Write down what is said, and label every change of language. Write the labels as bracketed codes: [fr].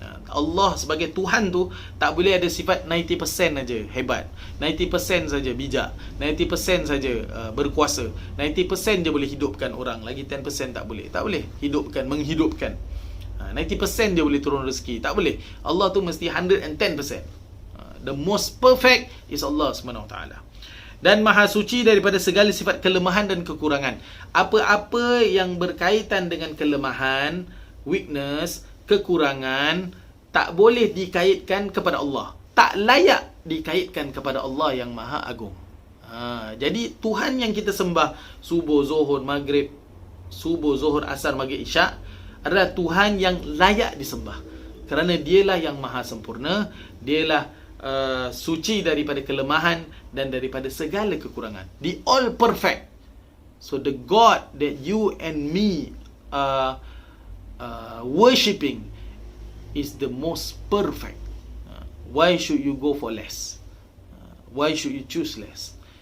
[ms] Allah sebagai Tuhan tu tak boleh ada sifat 90% saja hebat, 90% saja bijak, 90% saja berkuasa, 90% je boleh hidupkan orang, lagi 10% tak boleh. Tak boleh menghidupkan. 90% je boleh turun rezeki, tak boleh. Allah tu mesti 110%. [en] The most perfect is Allah SWT. [ms] Dan maha suci daripada segala sifat kelemahan dan kekurangan. Apa-apa yang berkaitan dengan kelemahan, weakness, kekurangan, tak boleh dikaitkan kepada Allah. Tak layak dikaitkan kepada Allah yang maha agung. Jadi Tuhan yang kita sembah subuh, zuhur, maghrib, subuh, zuhur, asar, maghrib, isyak adalah Tuhan yang layak disembah. Kerana dialah yang maha sempurna, dialah suci daripada kelemahan dan daripada segala kekurangan. [en] The all perfect. So the God that you and me are worshipping is the most perfect. Why should you go for less? Why should you choose less?